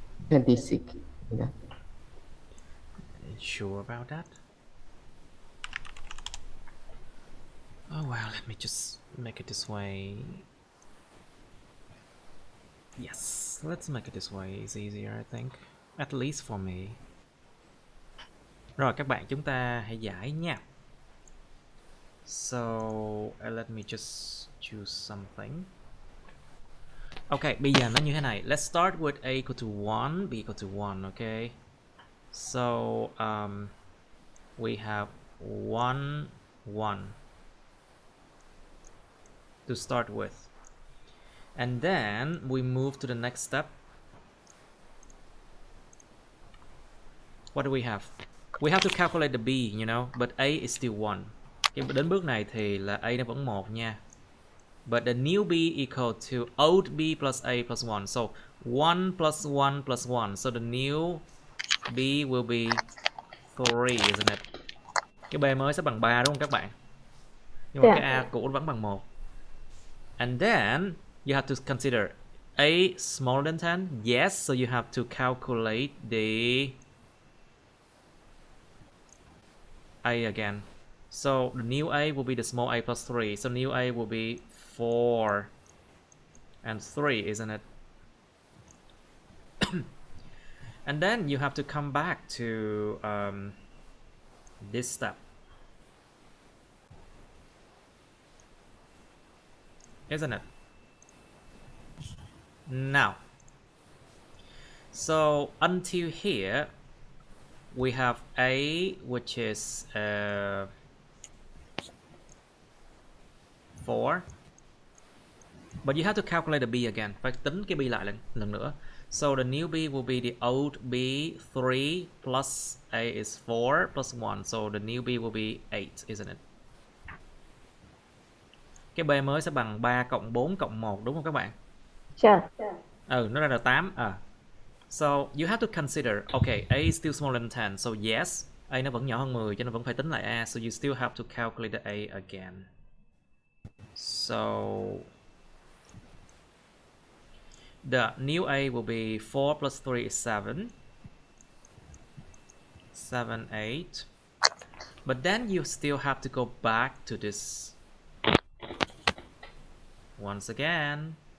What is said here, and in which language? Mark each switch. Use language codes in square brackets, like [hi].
[en] $26. Yeah. Sure about that? Oh well, let me just make it this way. Yes, let's make it this way. It's easier, I think. At least for me. [vi] Rồi các bạn, chúng ta hãy giải nha. [en] So, let me just choose something. Ok, bây giờ nó như thế này. Let's start with A equal to 1, B equal to 1, okay? So, we have 1, 1 to start with. And then we move to the next step. What do we have? We have to calculate the B, you know, but A is still 1. [vi] Đến bước này thì là A nó vẫn 1 nha. [en] But the new B equal to old B plus A plus 1. So 1 plus 1 plus 1. So the new B will be 3, isn't it? [vi] Cái B mới sẽ bằng 3 đúng không các bạn? Nhưng mà cái A cũ vẫn bằng 1. [en] And then you have to consider A smaller than 10. Yes, so you have to calculate the A again. So the new A will be the small a plus 3. So new A will be 4 and 3, isn't it? And then you have to come back to this step. Isn't it? Now, so until here, we have A, which is 4. But you have to calculate the B again. [vi] Phải tính cái B lại lần nữa. [en] So the new B will be the old B 3 plus A is 4 plus 1. So the new B will be 8, isn't it? [vi] Cái B mới sẽ bằng 3 cộng 4 cộng 1, đúng không các bạn? [en] Yes. [vi] Nó ra là 8. [en] So you have to consider, okay, A is still smaller than 10. So yes, A nó vẫn nhỏ hơn 10 cho nên vẫn phải tính lại A. So you still have to calculate the A again. So the new A will be 4 plus 3 is 7. 7, 8. But then you still have to go back to this once again.